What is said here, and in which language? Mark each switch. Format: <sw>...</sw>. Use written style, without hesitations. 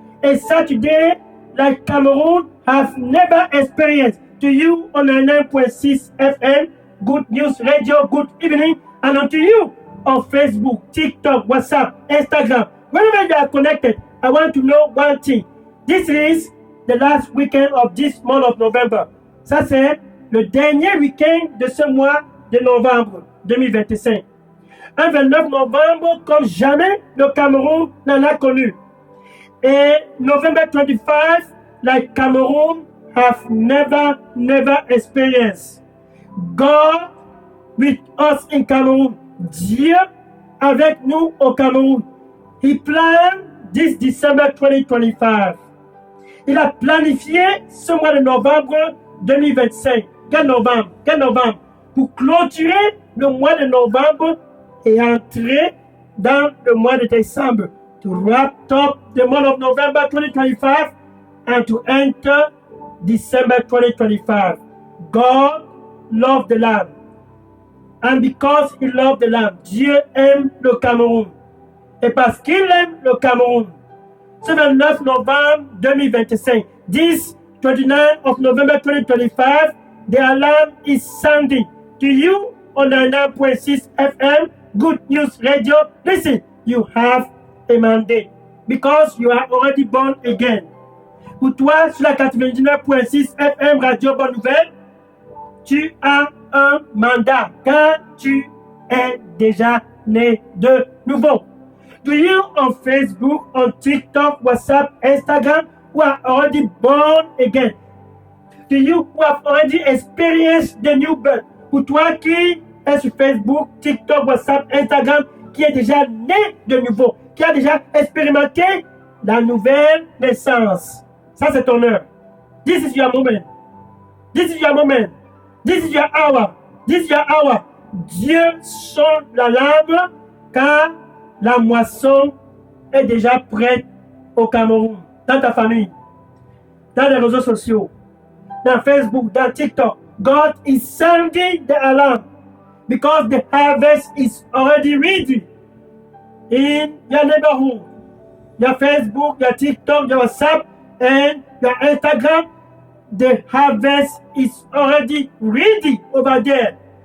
<en>A Saturday like Cameroon have never experienced. To you on 99.6 FM, Good News Radio, good evening, and unto you on Facebook, TikTok, WhatsApp, Instagram, wherever you are connected, I want to know one thing. This is the last weekend of this month of November.</en> <fr>Ça, c'est le dernier week-end de ce mois de novembre 2025. Un 29 novembre comme jamais le Cameroun n'en a connu.</fr> <en>Et November 25, like Cameroon have never experienced. God with us in Cameroon.</en> <fr>Dieu avec nous au Cameroun.</fr> <en>He planned this December 2025.</en> <fr>Il a planifié ce mois de novembre 2025. Quel novembre? Pour clôturer le mois de novembre et entrer dans le mois de décembre.</fr> <en>To wrap up the month of November 2025 and to enter December 2025. God loved the land. And because he loved the land,</en> <fr>Dieu aime le Cameroun. Et parce qu'il aime le Cameroun, ce 29 novembre 2025,</fr> <en>this 29th of November 2025, the alarm is sounding to you on 99.6 FM, Good News Radio. Listen, you have a mandate because you are already born again.</en> <fr>Pour toi, sur la 99.6 FM Radio Bonne Nouvelle, tu as un mandat car tu es déjà né de nouveau.</fr> <en>Do you on Facebook, on TikTok, WhatsApp, Instagram, who are already born again? Do you who have already experienced the new birth?</en> <fr>Pour toi qui est sur Facebook, TikTok, WhatsApp, Instagram, qui est déjà né de nouveau, qui a déjà expérimenté la nouvelle naissance. Ça, c'est ton heure.</fr> <en>This is your moment. This is your moment. This is your hour. This is your hour.</en> <fr>Dieu sonne l'alarme car la moisson est déjà prête au Cameroun, dans ta famille, dans les réseaux sociaux, dans Facebook, dans TikTok.</fr> <en>God is sounding the alarm because the harvest is already ready in your neighborhood. Your Facebook, your TikTok, your WhatsApp, and your Instagram. The harvest is already ready over there.</en>